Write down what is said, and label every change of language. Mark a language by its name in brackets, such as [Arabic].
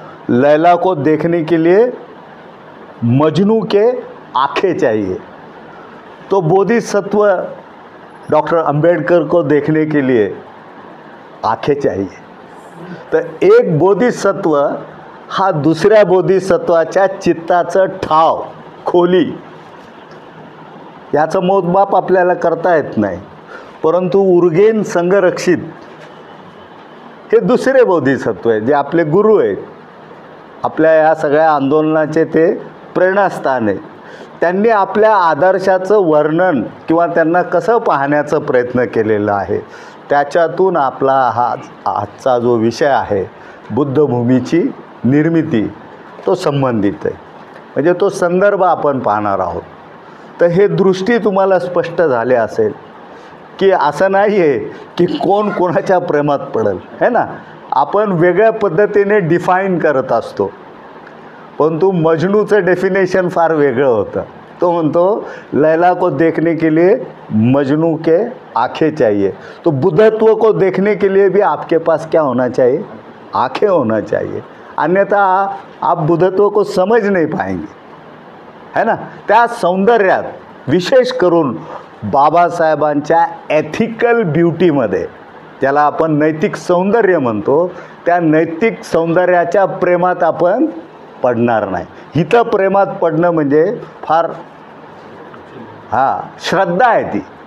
[Hindi] लैला को देखने के लिए मजनू के आंखें चाहिए. तो बोधिसत्व डॉक्टर अंबेडकर को देखने के लिए आंखें चाहिए. [Marathi] तर एक बोधिसत्व हा दुसऱ्या बोधिसत्वाच्या चित्ताचं ठाव, खोली याचं मोजमाप आपल्याला करता येत नाही. परंतु उर्गेन संघरक्षित हे दुसरे बोधिसत्व आहे, जे आपले गुरु आहेत, आपल्या या सगळ्या आंदोलनाचे ते प्रेरणास्थान आहे. त्यांनी आपल्या आदर्शाचं वर्णन किंवा त्यांना कसं पाहण्याचा प्रयत्न केलेला आहे, त्याच्यातून आपला आजचा जो विषय आहे बुद्धभूमीची निर्मिती तो संबंधित आहे. म्हणजे तो संदर्भ आपण पाहणार आहोत. तर हे दृष्टी तुम्हाला स्पष्ट झाले असेल की असं नाही आहे की कोण कोणाच्या प्रेमात पडेल, है ना. आपण वेगळ्या पद्धतीने डिफाईन करत असतो, परंतु मजनूचं डेफिनेशन फार वेगळं होतं. तो म्हणतो [Hindi] लैला को देखने के लिए मजनू के आंखें चाहिए, तो बुद्धत्व को देखने के लिए भी आपके पास क्या होना चाहिए, आंखें होना चाहिए, अन्यथा आप बुद्धत्व को समझ नहीं पाएंगे, है ना. [Marathi] त्या सौंदर्यात विशेष करून बाबासाहेबांच्या [English] ethical ब्युटीमध्ये, [Marathi] ज्याला आपण नैतिक सौंदर्य म्हणतो, त्या नैतिक सौंदर्याच्या प्रेमात आपण पडणार नाही. हिथं प्रेमात पडणं म्हणजे फार श्रद्धा आहे ती.